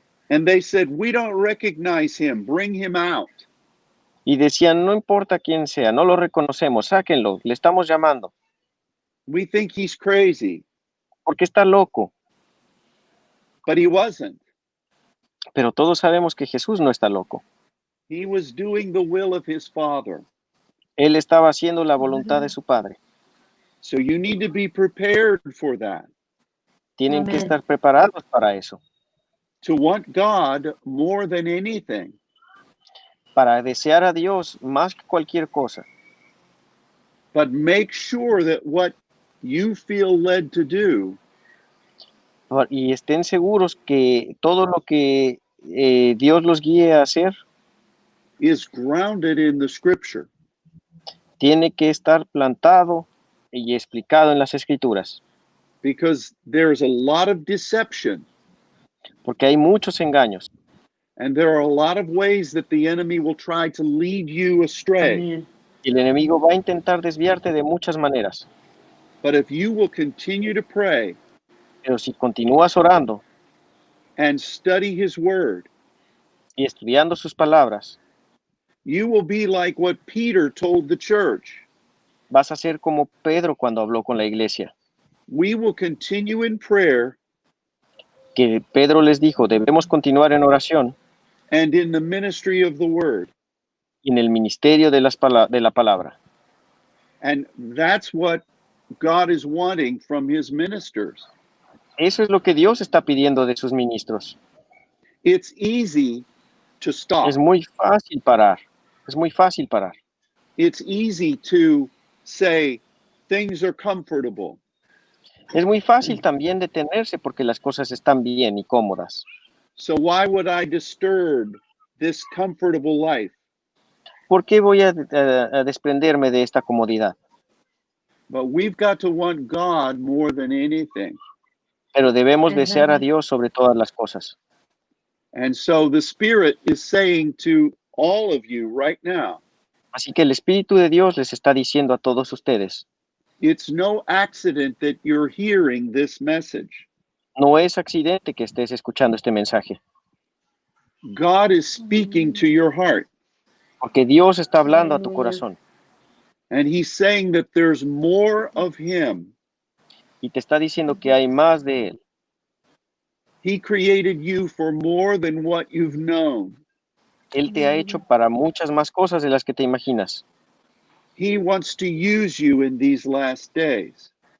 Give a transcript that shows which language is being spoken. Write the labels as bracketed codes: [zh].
[en] And they said, we don't recognize Him, bring Him out. [es] y decían, no importa quién sea, no lo reconocemos, sáquenlo, le estamos llamando, [en] We think He's crazy, [es] porque está loco. [en] but He wasn't. [es] Pero todos sabemos que Jesús no está loco. [en] He was doing the will of His Father. [es] Él estaba haciendo la voluntad de su Padre. [en] So you need to be prepared for that, [es] Tienen que Amén. estar preparados para eso, [en] to want God more than anything. [es] para desear a Dios más que cualquier cosa. [en] But make sure that what you feel led to do [es] Y estén seguros que todo lo que Dios los guíe a hacer [en] is grounded in the Scripture. [es] tiene que estar plantado y explicado en las Escrituras, [en] Because there's a lot of deception [es] porque hay muchos engaños [en] and there are a lot of ways that the enemy will try to lead you astray. [es] Amén. y el enemigo va a intentar desviarte de muchas maneras. [en] But if you will continue to pray [es] Pero si continúas orando [en] and study His Word, [es] y estudiando sus palabras, [en] you will be like what Peter told the church. [es] vas a ser como Pedro cuando habló con la iglesia, [en] We will continue in prayer [es] que Pedro les dijo, debemos continuar en oración [en] and in the ministry of the Word. [es] y en el ministerio de la palabra. [en] And that's what God is wanting from His ministers. [es] Eso es lo que Dios está pidiendo de sus ministros. [en] It's easy to stop. [es] Es muy fácil parar. Es muy fácil parar. [en] It's easy to say things are comfortable. [es] Es muy fácil también detenerse porque las cosas están bien y cómodas. [en] So why would I disturb this comfortable life? [es] ¿Por qué voy a desprenderme de esta comodidad? [en] But we've got to want God more than anything. [es] Pero debemos Es desear a verdad. Dios sobre todas las cosas. [en] And so the Spirit is saying to all of you right now, [es] Así que el Espíritu de Dios les está diciendo a todos ustedes, [en] it's no accident that you're hearing this message. [es] no es accidente que estés escuchando este mensaje, [en] God is speaking to your heart, [es] porque Dios está hablando a tu Aleluya. corazón [en] and He's saying that there's more of Him. [es] y te está diciendo que hay más de Él. [en] He created you for more than what you've known. [es] Él te ha hecho para muchas más cosas de las que te imaginas [en] He wants to use you in these last days.